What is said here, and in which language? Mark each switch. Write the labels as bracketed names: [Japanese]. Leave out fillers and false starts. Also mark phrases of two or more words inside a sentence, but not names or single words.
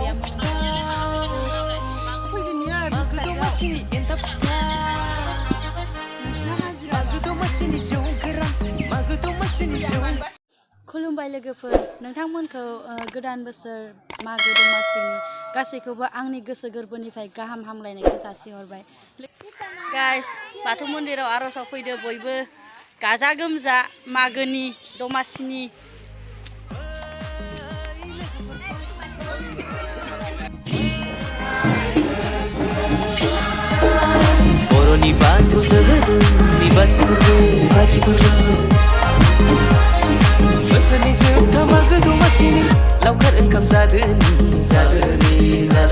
[Bodo] खुलुमबाय लोगोफोर नोंथांमोनखौ गोदान बोसोर मागो दमासिनि गासैखौबो आंनि गोसो गोरबोनिफ्राय गाहाम हामलायनायखौ जासिहरबाय गाइस बाथौ मन्दिराव आर'जआव फैदो बयबो गाजा गोमजा मागोनि दमासिनि Boroni batu ni bacikurbe Beseni zebta Magw Domasini laukar engkam zadeni